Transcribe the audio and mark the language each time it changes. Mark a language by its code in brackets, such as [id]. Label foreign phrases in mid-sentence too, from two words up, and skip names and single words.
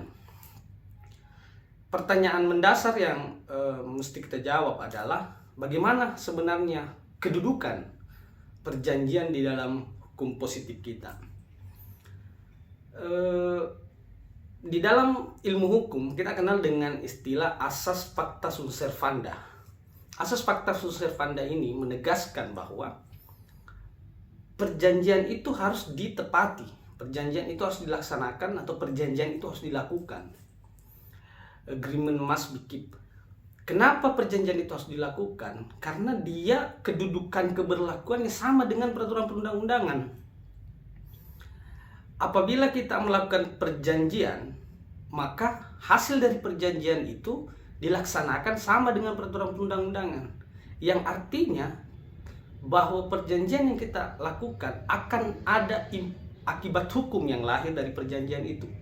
[id] Pertanyaan mendasar yang mesti kita jawab adalah bagaimana sebenarnya kedudukan perjanjian di dalam hukum positif kita. Di dalam ilmu hukum kita kenal dengan istilah asas [la] pacta sunt servanda. [id] Asas [la] pacta sunt servanda [id] ini menegaskan bahwa perjanjian itu harus ditepati, perjanjian itu harus dilaksanakan, atau perjanjian itu harus dilakukan. [en] Agreement must be kept. [id] Kenapa perjanjian itu harus dilakukan? Karena dia kedudukan keberlakuannya sama dengan peraturan perundang-undangan. Apabila kita melakukan perjanjian, maka hasil dari perjanjian itu dilaksanakan sama dengan peraturan perundang-undangan, yang artinya bahwa perjanjian yang kita lakukan akan ada akibat hukum yang lahir dari perjanjian itu.